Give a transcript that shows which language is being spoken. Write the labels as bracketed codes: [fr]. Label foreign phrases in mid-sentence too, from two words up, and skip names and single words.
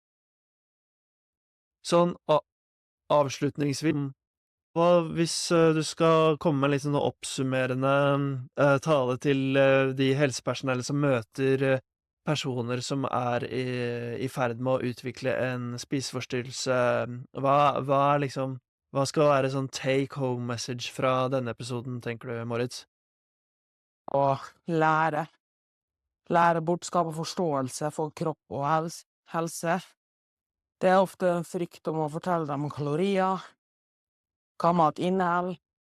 [no] Sånn avslutningsvis, hva hvis du skal komme med en litt sånn oppsummerende tale til de helsepersonellet som møter personer som er i ferd med å utvikle en spiseforstyrrelse, hva skal være sånn [en] take home message [no] fra denne episoden, tenker du, Moritz? Og lære. Lære bort, skape forståelse for kropp og helse. Det er ofte en frykt om å fortelle dem om kalorier, hva mat inneholder.